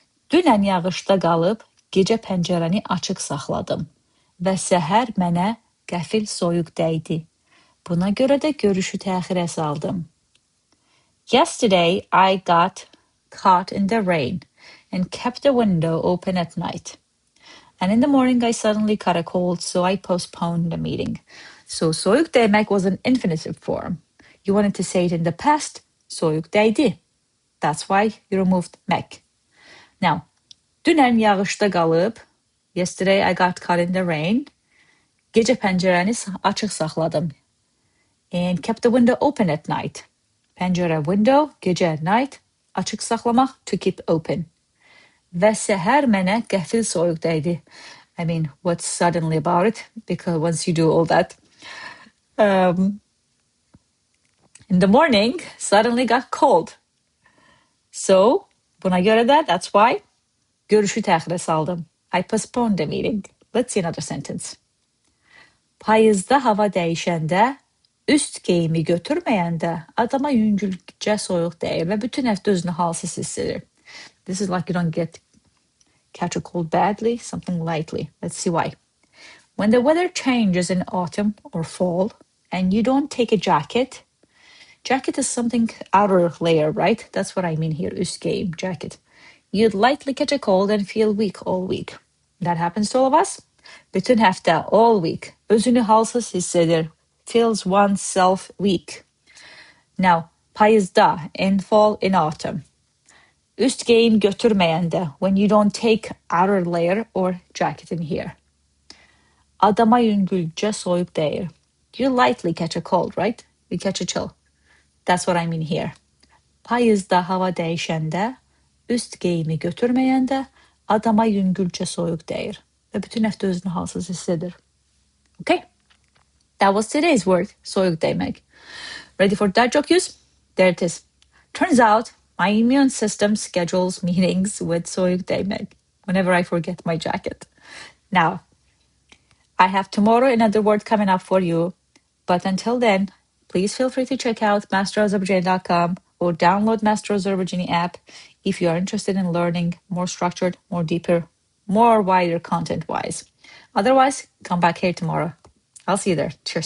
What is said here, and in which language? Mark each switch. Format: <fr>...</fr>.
<az>Dünən yağışda qalıb, gecə pəncərəni açıq saxladım və səhər mənə qəfil soyuq dəydi. Buna görə də görüşü təxirə saldım.</az> <en>Yesterday I got caught in the rain and kept the window open at night. And in the morning I suddenly caught a cold, so I postponed the meeting. So SOYUQ DÄYMÄK was an infinitive form. You wanted to say it in the past,</en> <az>SOYUQ dəydi.</az> <en>That's why you removed mek. Now,</en> <az>dünən yağışda qalıb,</az> <en>yesterday I got caught in the rain,</en> <az>gecə pəncərəni açıq saxladım,</az> <en>and kept the window open at night.</en> <az>Pəncərə,</az> <en>window, gecə, night,</en> <az>açıq saxlamaq,</az> <en>to keep open.</en> <az>Və səhər mənə qəfil soyuq dəydi.</az> <en>I mean, what's suddenly about it? Because once you do all that, in the morning, suddenly got cold. So,</en> <az>buna görə də,</az> <en>that's why,</en> <az>görüşü təxirə saldım.</az> <en>I postponed the meeting. Let's see another sentence.</en> <az>Payızda hava dəyişəndə, üst geyimi götürməyəndə, adama yüngülcə soyuq dəyir və bütün həftə özünü halsız hiss edir.</az> <en>This is like you don't catch a cold badly, something lightly. Let's see why. When the weather changes in autumn or fall and you don't take a jacket is something outer layer, right? That's what I mean here,</en> <az>üst giyim,</az> <en>jacket. You'd lightly catch a cold and feel weak all week. That happens to all of us.</en> <az>Bütün həftə,</az> <en>all week,</en> <az>özünü halsız hiss edir,</az> <en>feels oneself weak. Now,</en> <az>payızda,</az> <en>in fall, in autumn.</en> <az>Üst giyim götürməyəndə,</az> <en>when you don't take outer layer or jacket in here.</en> <az>Adama yüngülcə soyuq dəyir.</az> <en>You lightly catch a cold, right? You catch a chill. That's what I mean here.</en> <az>Payızda hava dəyişəndə, üst geyimi götürməyəndə, adama yüngülcə soyuq dəyir və bütün həftə özünü halsız hiss edir.</az> <en>Okay, that was today's word, SOYUQ DÄYMÄK. Ready for dad joke use? There it is. Turns out, my immune system schedules meetings with SOYUQ DÄYMÄK whenever I forget my jacket. Now, I have tomorrow another word coming up for you, but until then, please feel free to check out masterazerbaijani.com or download Master Azerbaijani app if you are interested in learning more structured, more deeper, more wider content-wise. Otherwise, come back here tomorrow. I'll see you there. Cheers.</en>